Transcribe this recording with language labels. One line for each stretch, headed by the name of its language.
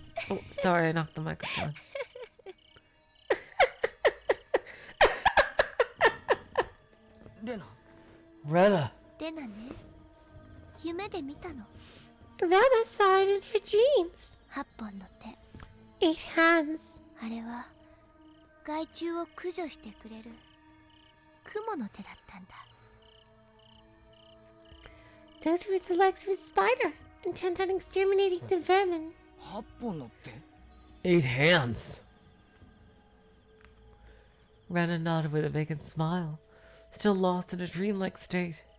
English: Oh, sorry, I knocked the microphone.
Japanese: レナ
English: Rena!
Japanese: レナね、夢で見たの。
English: Rena saw it in her dreams.
Japanese: 8本の手。
English: 8 hands.
Japanese: あれは害虫を駆除してくれる雲の手だったんだ。
English: Those were the legs of a spider, intent on exterminating the vermin.
Japanese: 8本の手
English: 8 hands. Rena nodded with a vacant smile, still lost in a dreamlike state.